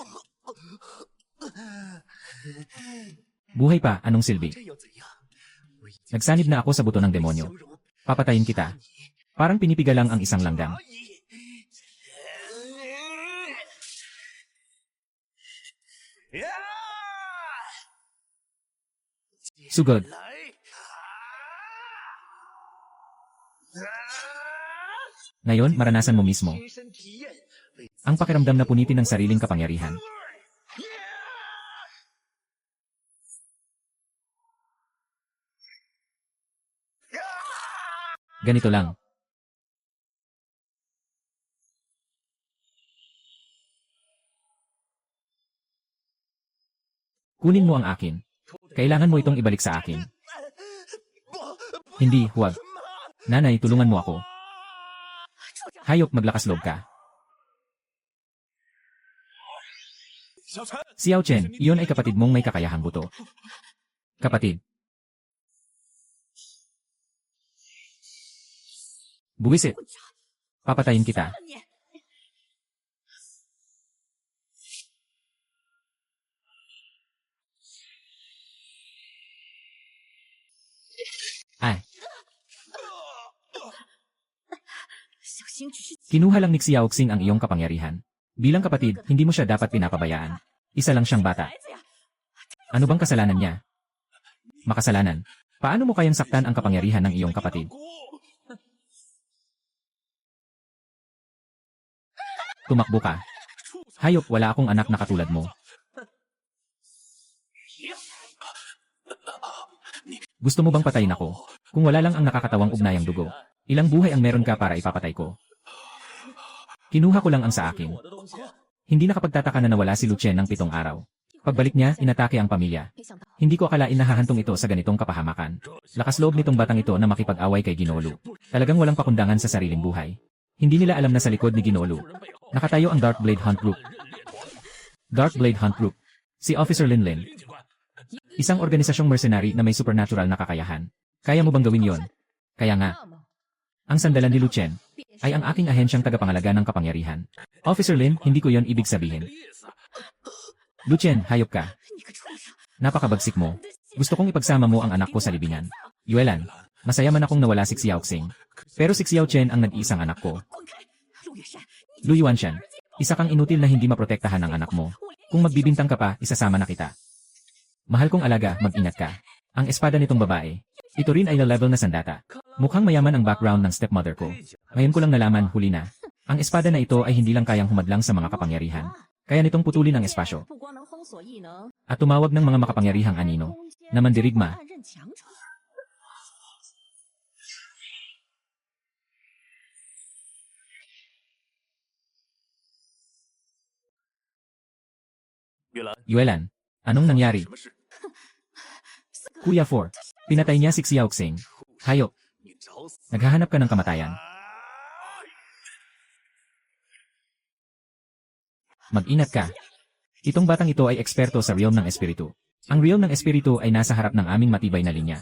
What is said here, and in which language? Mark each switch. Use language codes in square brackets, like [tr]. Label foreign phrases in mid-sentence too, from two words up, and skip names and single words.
[tl] Buhay pa, anong silbi? [zh] 这又怎样？我已经 [tl] Nagsanib na ako sa buto ng demonyo. [zh] 形容 [tl] Papatayin kita. Parang pinipiga lang ang isang langgam. [zh] 而已。 [tl] Sugod. [zh] 来， [tl] Ngayon, maranasan mo mismo. [zh] 亲身体验，为 [tl] Ang pakiramdam na punitin ng sariling kapangyarihan. Ganito lang. Kunin mo ang akin. Kailangan mo itong ibalik sa akin. Hindi, huwag. Nanay, tulungan mo ako. Hayop, maglakas loob ka. [zh] 小陈， [tl] Xiao Chen, iyon ay kapatid mong may kakayahang buto. Kapatid. Buwisit. Papatayin kita. Ay, [zh] 小心只是 [tl] kinuha lang ni Xiaoxing ang iyong kapangyarihan. Bilang kapatid, hindi mo siya dapat pinapabayaan. Isa lang siyang bata. [zh] 孩子呀， [tl] Ano bang kasalanan niya? Makasalanan. Paano mo kayang saktan ang kapangyarihan ng iyong kapatid? Tumakbo ka. Hayop, wala akong anak na katulad mo. Gusto mo bang patayin ako? Kung wala lang ang nakakatawang ugnayang dugo, ilang buhay ang meron ka para ipapatay ko? Kinuha ko lang ang sa akin. [zh] 我的东西。 [tl] Hindi nakapagtataka na nawala si Lucien ng 7 araw. Pagbalik niya, inatake ang pamilya. [zh] 没想到 [tl] Hindi ko akalain na hahantong ito sa ganitong kapahamakan. Lakas loob nitong batang ito na makipag-away kay Ginolo. Talagang walang pakundangan sa sariling buhay. Hindi nila alam na sa likod ni Ginolo nakatayo ang Dark Blade Hunt Group. Dark Blade Hunt Group. Si Officer Linlin. [zh] 林警官， [tl] Isang organisasyong mercenary na may supernatural na kakayahan. Kaya mo bang gawin yon? Kaya nga, [zh] 那么 [tl] ang sandalan ni Lucien ay ang aking ahensyang tagapangalaga ng kapangyarihan. Officer Lin, hindi ko yon ibig sabihin. [zh] 意思。 [tl] Lucien, hayop ka. [zh] 你个畜生！ [tl] Napakabagsik mo. Gusto kong ipagsama mo ang anak ko sa libingan. Yuelan, masaya man akong nawala si Xiaoxing. Pero si Xiao Chen ang nag-iisang anak ko. [zh] 滚开！陆月山， [tl] Lu Yuanshan, isa kang inutil na hindi maprotektahan ng anak mo. Kung magbibintang ka pa, isasama na kita. Mahal kong alaga, mag-ingat ka. Ang espada nitong babae. Ito rin ay level na sandata. Mukhang mayaman ang background ng stepmother ko. Ngayon ko lang nalaman, huli na. Ang espada na ito ay hindi lang kayang humadlang sa mga kapangyarihan. Kaya nitong putulin ang espasyo. [zh] 不光能封锁异能， [tl] At tumawag ng mga makapangyarihang anino [zh] 空间 [tl] na mandirigma. [zh] 暗刃强者。玉兰， [tl] Yuelan, anong nangyari? [zh] 什么事？ [tl] Kuya 4, pinatay niya si Xiaoxing. Hayop, [zh] 你找死！ [tl] naghahanap ka ng kamatayan. Mag-ingat ka. Itong batang ito ay eksperto sa realm ng espiritu. Ang realm ng espiritu ay nasa harap ng aming matibay na linya.